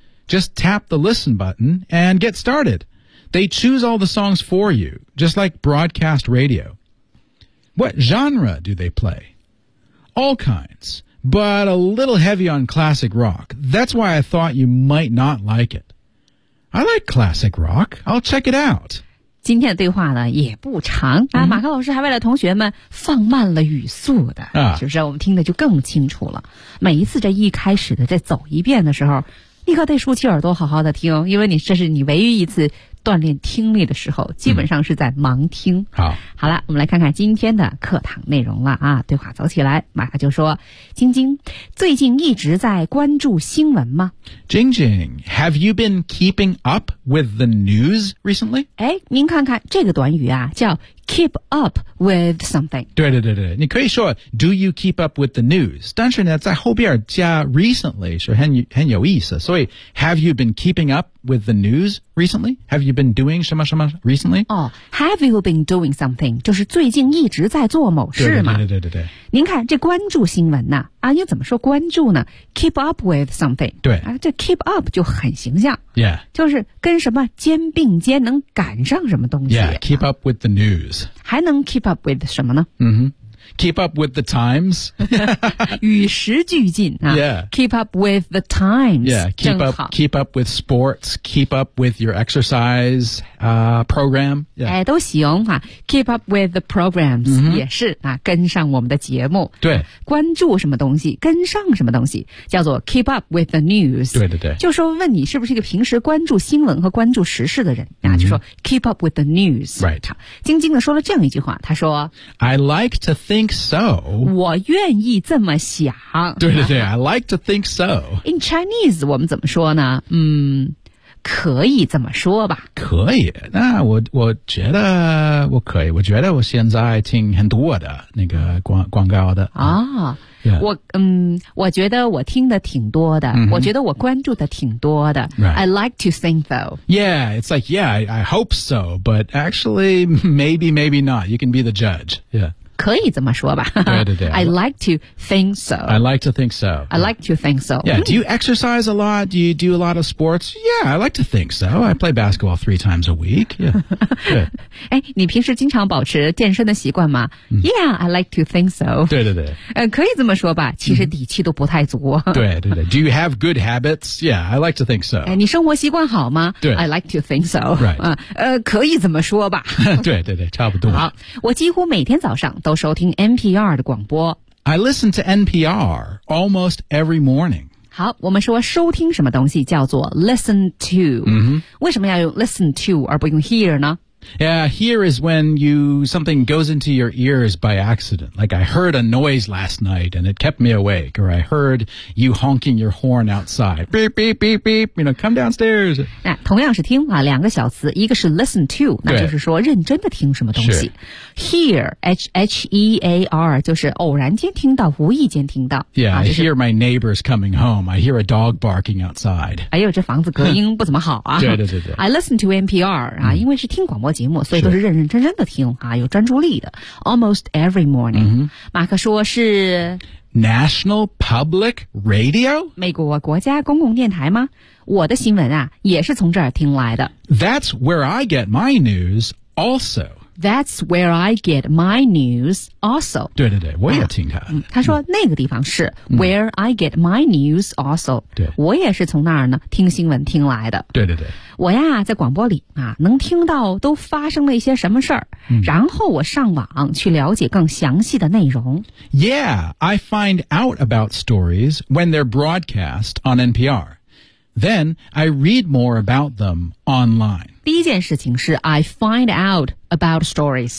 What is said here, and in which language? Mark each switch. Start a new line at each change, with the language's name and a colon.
English: Just tap the listen button and get started. They choose all the songs for you, just like broadcast radio. What genre do they play? All kinds, but a little heavy on classic rock. That's why I thought you might not like it. I like classic rock. I'll check it out.
Chinese: 今天的对话呢也不长、啊 mm-hmm. 马克老师还为了同学们放慢了语速的、就是我们听的就更清楚了。每一次这一开始的再走一遍的时候，立刻得竖起耳朵好好的听，因为你这是你唯一一次锻炼听力的时候，基本上是在盲听。好，好了，我们来看看今天的课堂内容了啊。对话走起来，玛卡就说：“晶晶，最近一直在关注新闻吗？”
English: 晶晶 ，Have you been keeping up with the news recently？
Chinese: 哎，您看看这个短语啊，叫
English: keep up with something。
Chinese: 对对对对，你可以说
English: Do you keep up with the news？
Chinese: 但是呢，在后边加 recently 是很有意思，所以
English: Have you been keeping up with the news recently？ Have you been doing
Chinese: 什么什么
English: recently? Oh, have you been doing something?
Chinese: 就是最近一直在做某事嘛。对对对对对。您看这关注新闻呢、啊、又怎么说关注呢 ?
English: keep up with something.
Chinese: 对。啊、这 keep up 就很形象。
English: Yeah.
Chinese: 就是跟什么肩并肩能赶上什么东西。
English: Yeah, keep up with the news.
Chinese: 还能
English: keep up with
Chinese: 什么呢、
English: mm-hmm. Keep up with the times.
Chinese: 与时俱进、啊、
English: Yeah. Keep up with the times. Yeah, keep up with sports. Keep up with your exercise、program. Yeah. 哎，都行、啊、Keep up with the programs、 mm-hmm.
Chinese: 也是、啊、跟上我们的节目。对。关注什么东西，跟上什么东西，叫做
English: keep up with the news.
Chinese: 对对对。就说问你是不是一个平时关注新闻和关注时事的人、啊 mm-hmm. 就说
English: keep up with the news. Right.
Chinese: 晶晶的说了这样一句话，他说
English: I like to think so.
Chinese: 我愿意这么想。
English: 对对对 ,I like to think so. In Chinese,
Chinese: 我们怎么说呢可以这么说吧。可以。那我觉得我可以。我觉得我现在听很多的那个广告的。啊、
English: 哦 yeah.
Chinese: 我觉得我听的挺多的。
English: Mm-hmm.
Chinese: 我觉得我关注的挺多的。
English: Right. I like to think so. Yeah, it's like, yeah, I hope so. But actually, maybe, maybe not. You can be the judge. Yeah.
Chinese: 可以这么说吧。对对对。
English: I like to think so. I like to think so. I like to think so. Yeah, do you exercise a lot? Do you do a lot of sports? Yeah, I like to think so. I play basketball 3 times a week. Yeah.
Chinese: 哎，你平时经常保持健身的习惯吗、嗯、
English: Yeah, I like to think so.
Chinese: 对对对。可以这么说吧，其实底气都不太足。
English: 对对对。Do you have good habits? Yeah, I like to think so.
Chinese: 哎，你生活习惯好吗？对。
English: I like to think so. Right.
Chinese: 可以这么说吧。对对对，差不多。好，我几乎每天早上都收听 NPR 的广播。
English: I listen to NPR almost every morning.
Chinese: 好，我们说收听什么东西叫做
English: listen to.、 Mm-hmm.
Chinese: 为什么要用
English: listen to
Chinese: 而不用 hear 呢？
English: Yeah, hear is when something goes into your ears by accident. Like I heard a noise last night and it kept me awake. Or I heard you honking your horn outside. Beep, beep, beep, beep. You know, come downstairs.
Chinese: 那同样是听啊，两个小词，一个是
English: listen to，
Chinese: 那就是说认真的听什么东西。 Hear, H-E-A-R, 就是偶然间听到，无意间听到。
English: Yeah,、
Chinese: 啊就是、
English: I hear my neighbors coming home. I hear a dog barking outside.
Chinese: 哎呦，这房子隔音不怎么好啊。对对对对。
English: I listen to NPR,
Chinese: 啊、嗯、因为是听广播节目，所以都是认认真真的听啊，有专注力的。
English: Almost every morning,、
Chinese: 嗯、马克说是
English: National Public Radio,
Chinese: 美国国家公共电台吗？我的新闻啊，也是从这儿听来的。
English: That's where I get my news, also. That's where I get my news also.
Chinese: 对对对，我也听他、啊嗯、他说那个地方是、嗯、
English: where I get my news also.
Chinese: 对，我也是从那儿呢听新闻听来的。对对对，我呀在广播里啊能听到都发生了一些什么事儿、嗯、然后我上网去了解更详细的内容。
English: Yeah, I find out about stories when they're broadcast on NPR. Then I read more about them online.
Chinese: 第一件事情是
English: I find outAbout stories.